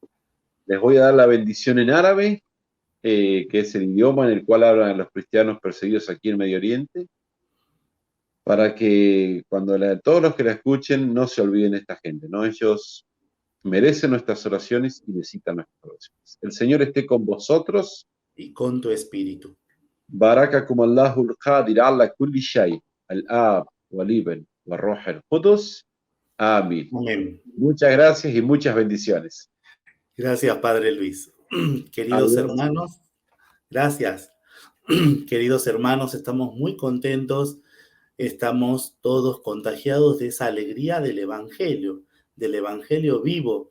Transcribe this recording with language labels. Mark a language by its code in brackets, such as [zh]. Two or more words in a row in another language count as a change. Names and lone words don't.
[es] Les voy a dar la bendición en árabe, que es el idioma en el cual hablan los cristianos perseguidos aquí en Medio Oriente, para que todos los que la escuchen no se olviden de esta gente, ¿no? Ellos merecen nuestras oraciones y necesitan nuestras oraciones. El Señor esté con vosotros. Y con tu espíritu. [ar] بارككم الله القدير على كل شيء، الآب والابن والروح القدس. [es] Amén. Amén. Muchas gracias y muchas bendiciones. Gracias, Padre Luis. Queridos Adiós. hermanos, gracias. Queridos hermanos, estamos muy contentos. Estamos todos contagiados de esa alegría del Evangelio vivo.